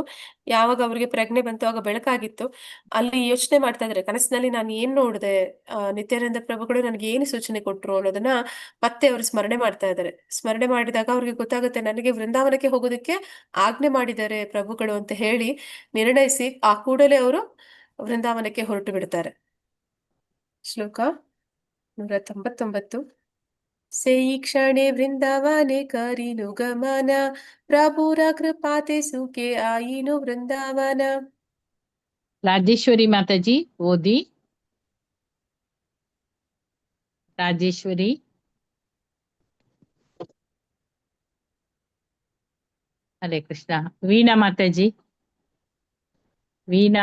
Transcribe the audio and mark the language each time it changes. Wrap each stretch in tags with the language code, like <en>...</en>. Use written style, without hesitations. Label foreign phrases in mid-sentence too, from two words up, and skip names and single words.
<kn>ಯಾವಾಗ ಅವ್ರಿಗೆ ಪ್ರಜ್ಞೆ ಬಂತು ಆಗ ಬೆಳಕಾಗಿತ್ತು. ಅಲ್ಲಿ ಯೋಚನೆ ಮಾಡ್ತಾ ಇದಾರೆ, ಕನಸಿನಲ್ಲಿ ನಾನು ಏನ್ ನೋಡಿದೆ, ನಿತ್ಯಾನಂದ ಪ್ರಭುಗಳು ನನಗೆ ಏನು ಸೂಚನೆ ಕೊಟ್ರು ಅನ್ನೋದನ್ನ ಮತ್ತೆ ಅವರು ಸ್ಮರಣೆ ಮಾಡ್ತಾ ಇದ್ದಾರೆ. ಸ್ಮರಣೆ ಮಾಡಿದಾಗ ಅವ್ರಿಗೆ ಗೊತ್ತಾಗುತ್ತೆ, ನನಗೆ ವೃಂದಾವನಕ್ಕೆ ಹೋಗೋದಕ್ಕೆ ಆಜ್ಞೆ ಮಾಡಿದ್ದಾರೆ ಪ್ರಭುಗಳು ಅಂತ ಹೇಳಿ ನಿರ್ಣಯಿಸಿ ಆ ಕೂಡಲೇ ಅವರು ವೃಂದಾವನಕ್ಕೆ ಹೊರಟು ಬಿಡ್ತಾರೆ. ಶ್ಲೋಕ 199.</kn> <bn>সেই ক্ষণে বৃন্দাবনে করিনু গমন প্রভুর কৃপাতে সুখে আইনু বৃন্দাবন.</bn> <kn>ರಾಜೇಶ್ವರಿ ಮಾತಾಜಿ ಓದಿ. ರಾಜೇಶ್ವರಿ. ಹರೇ ಕೃಷ್ಣ. ವೀಣಾ ಮಾತಾಜಿ. ರೀನಾ.</kn>